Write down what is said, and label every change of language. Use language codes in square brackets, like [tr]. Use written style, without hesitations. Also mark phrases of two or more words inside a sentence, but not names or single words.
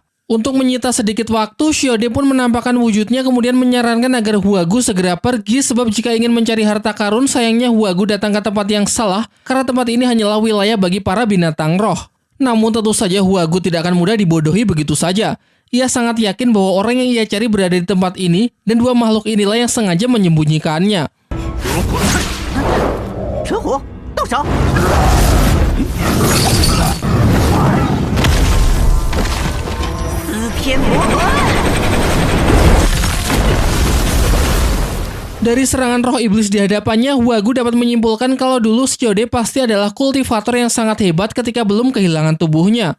[id] Untuk menyita sedikit waktu, Xiaode pun menampakkan wujudnya kemudian menyarankan agar Huagu segera pergi sebab jika ingin mencari harta karun, sayangnya Huagu datang ke tempat yang salah karena tempat ini hanyalah wilayah bagi para binatang roh. Namun tentu saja Huagu tidak akan mudah dibodohi begitu saja. Ia sangat yakin bahwa orang yang ia cari berada di tempat ini, dan dua makhluk inilah yang sengaja menyembunyikannya. [zh] 蛇火到手。四天魔魂。 [id] Dari serangan roh iblis di hadapannya, Wagu dapat menyimpulkan kalau dulu Shiode pasti adalah kultivator yang sangat hebat ketika belum kehilangan tubuhnya.